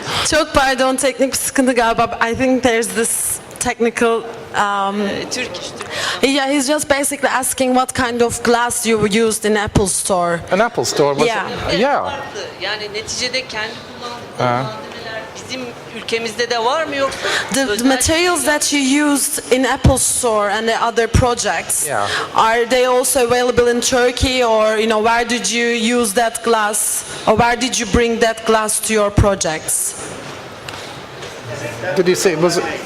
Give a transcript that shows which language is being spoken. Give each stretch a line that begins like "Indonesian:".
Turkish: Çok pardon, teknik bir sıkıntı galiba.
English: I think there's this technical Turkish. yeah, he's just basically asking what kind of glass you used in Apple Store. An Apple store was Yeah. Yeah.
Turkish: Farklı. Yani neticede kendi kullandığınız malzemeler bizim ülkemizde de var mı, yoksa
English: The materials that you used in Apple Store and the other projects, Yeah. are they also available in Turkey, or where did you use that glass, or where did you bring that glass to your projects? Did you say was it?